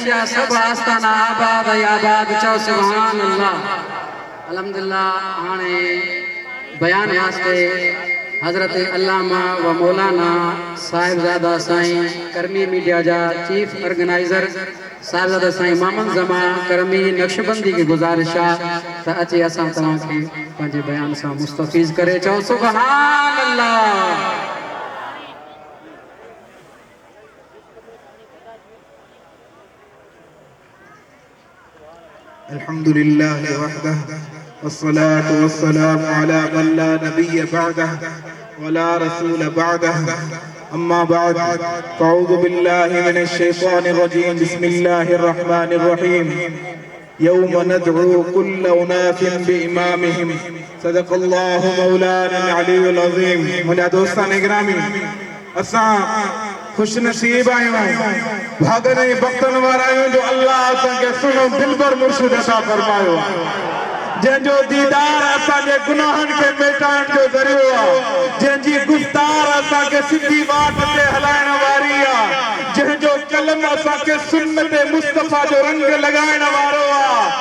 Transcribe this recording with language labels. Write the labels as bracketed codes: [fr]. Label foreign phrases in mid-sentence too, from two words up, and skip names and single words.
[sd] जा सभु आस्थाना आबाद ऐं आबाद चओ [ar] سبحان الله الحمد لله [sd] हाणे बयान वास्ते हज़रत अल्लामा व मौलाना साहिबजादा साईं करमी मीडिया जा [en] chief organizer [sd] साहिबजादा साईं मामन ज़मा करमी नक्शबंदी की गुज़ारिश आहे त अचे असां तव्हांखे पंहिंजे बयान सां मुस्तफ़ीज़ करे चओ [ar] سبحان الله الحمد لله وحده والصلاة والسلام على من لا نبي بعده ولا رسول بعده أما بعد فأعوذ بالله من الشيطان الرجيم بسم الله الرحمن الرحيم يوم ندعو كل أناس بإمامهم صدق الله مولانا العلي العظيم [sd] मुंहिंजा दोस्तान गिरामी असां खुश नसीब आहियूं भागन ऐं बख़्तन वारा आहियूं जो अल्लाह असांखे सुनो दिलबर मुर्शिद अता फरमायो जंहिंजो दीदार असांजे गुनाहनि खे मिटाइण जो ज़रियो आहे जंहिंजी गुफ़्तार असांखे सिधी वाट ते हलाइण वारी आहे जंहिंजो कलम असांखे सुन्नत मुस्तफ़ा जो रंग लॻाइण वारो आहे